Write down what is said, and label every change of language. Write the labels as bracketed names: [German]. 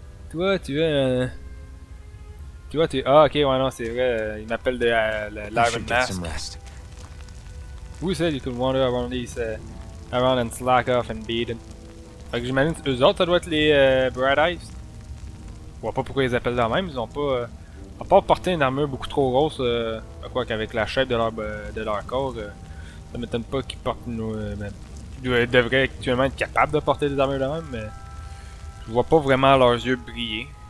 [French] Toi, tu es ah, ok, ouais, non, c'est vrai, il m'appelle de l'Iron Mask. [English] Who said you could wander around around and slack off and beat them? [French] Fait que j'imagine que eux autres, ça doit être les Bright Eyes. Je vois pas pourquoi ils appellent de même, ils ont pas... à part porter une armure beaucoup trop grosse, quoi qu'avec la shape de leur corps, ça m'étonne pas qu'ils portent une... ils devraient actuellement être capables de porter des armures de même, mais... Je vois pas vraiment leurs yeux briller.